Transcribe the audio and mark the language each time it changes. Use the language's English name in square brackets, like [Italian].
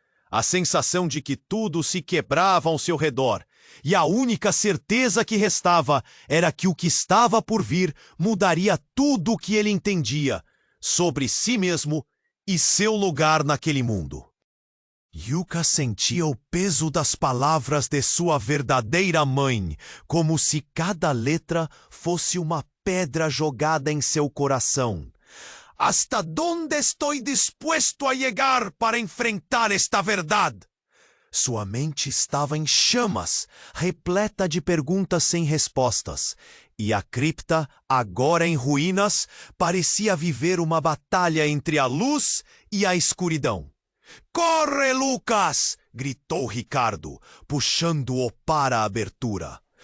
[Portuguese] A sensação de que tudo se quebrava ao seu redor, e a única certeza que restava era que o que estava por vir mudaria tudo o que ele entendia sobre si mesmo e seu lugar naquele mundo. Yuka sentia o peso das palavras de sua verdadeira mãe, como se cada letra fosse uma pedra jogada em seu coração. [Spanish] ¿Hasta dónde estoy dispuesto a llegar para enfrentar esta verdade? [Portuguese] Sua mente estava em chamas, repleta de perguntas sem respostas, e a cripta, agora em ruínas, parecia viver uma batalha entre a luz e a escuridão. Corre, Lucas! Gritou Ricardo, puxando-o para a abertura.